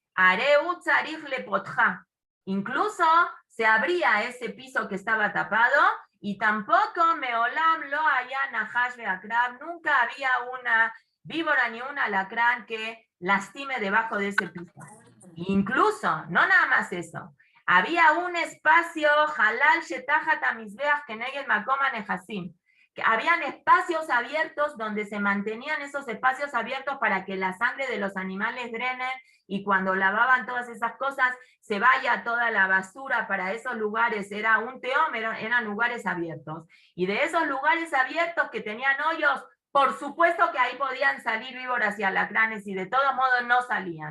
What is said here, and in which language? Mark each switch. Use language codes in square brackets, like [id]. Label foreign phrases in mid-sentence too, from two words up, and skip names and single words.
[es] incluso se abría ese piso que estaba tapado y tampoco [he] מעולם לא היה נחש ועקרב, [es] nunca había una víbora ni un alacrán que lastime debajo de ese piso. Incluso, no nada más eso, había un espacio, [he] חלל שתחת המזבח כנגד מקום הנסכים, [es] que habían espacios abiertos donde se mantenían esos espacios abiertos para que la sangre de los animales drenen y cuando lavaban todas esas cosas se vaya toda la basura para esos lugares, era un teom, eran lugares abiertos. Y de esos lugares abiertos que tenían hoyos, por supuesto que ahí podían salir víboras y alacranes y de todos modos no salían.